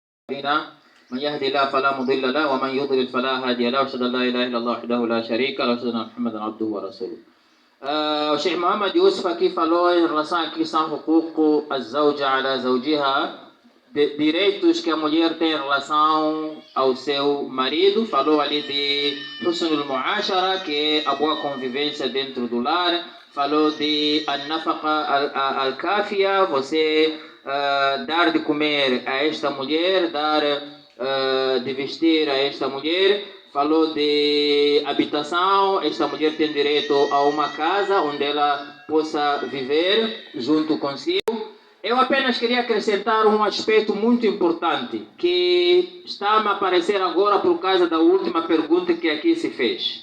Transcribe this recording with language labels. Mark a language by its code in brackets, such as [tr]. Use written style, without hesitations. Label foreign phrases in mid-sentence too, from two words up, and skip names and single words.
[ar] من يهدي الله فلا مضل له ومن يضلل فلا هادي له واشهد ان لا اله الا الله وحده لا شريك له واشهد ان محمدا عبده ورسوله. [pt] O Sheikh Muhammad Yusuf aqui falou em relação à questão [ar] حقوق الزوجة على زوجها, [pt] direitos que a mulher tem em relação ao seu marido. Falou ali de [ar] حسن المعاشرة, [pt] que é a boa convivência dentro do lar. Falou de [ar] النفقة الكافية, [pt] você dar de comer a esta mulher, dar de vestir a esta mulher. Falou de habitação, esta mulher tem direito a uma casa onde ela possa viver junto consigo. Eu apenas queria acrescentar um aspecto muito importante que está a me aparecer agora por causa da última pergunta que aqui se fez.